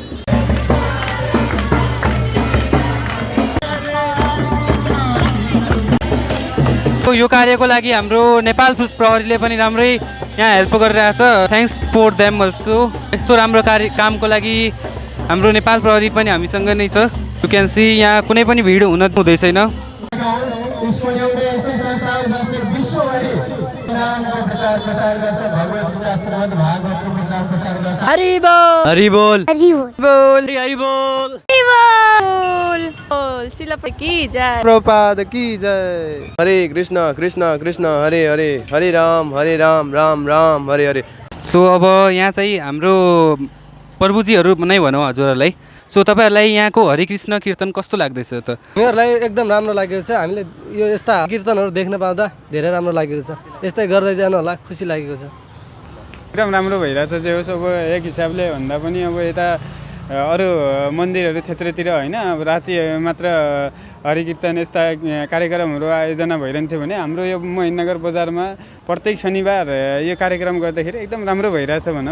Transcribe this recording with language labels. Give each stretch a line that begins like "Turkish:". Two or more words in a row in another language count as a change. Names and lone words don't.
Nepali: सो यो कार्यको लागि हाम्रो नेपाल प्रहरीले पनि राम्रै यहाँ हेल्प गरिरहेछ।
English: thanks for them also.
Nepali: यस्तो राम्रो कामको लागि हाम्रो नेपाल प्रहरी पनि हामीसँग नै छ।
English: you can see
Nepali: यहाँ कुनै पनि भिड हुँदै छैन।
Hindi: हरि बोल, हरि बोल, हरि बोल, बोल, हरि बोल, हरि बोल। शिला की जय, प्रभुपाद की जय।
Sanskrit: हरे कृष्ण कृष्ण कृष्ण हरे हरे, हरे राम राम राम हरे हरे।
Nepali: सो अब यहाँ चाहिँ हाम्रो प्रभुजीहरू नै भनौँ हजुरहरूलाई। सो तपाईँहरूलाई यहाँको हरिकृष्ण कीर्तन कस्तो लाग्दैछ त? हामीहरूलाई एकदम राम्रो लागेको छ। हामीले यो यस्ता कीर्तनहरू देख्न पाउँदा धेरै राम्रो लागेको छ। यस्तै गर्दै जानु होला, खुसी लागेको छ। एकदम राम्रो भइरहेछ जे होस्। अब एक हिसाबले भन्दा पनि अब यता अरू मन्दिरहरू क्षेत्रतिर होइन, अब राति मात्र हरिकीर्तन यस्ता कार्यक्रमहरू आयोजना भइरहन्थ्यो भने हाम्रो यो महेन्द्रनगर बजारमा प्रत्येक शनिबार यो कार्यक्रम गर्दाखेरि एकदम राम्रो भइरहेछ भनौँ।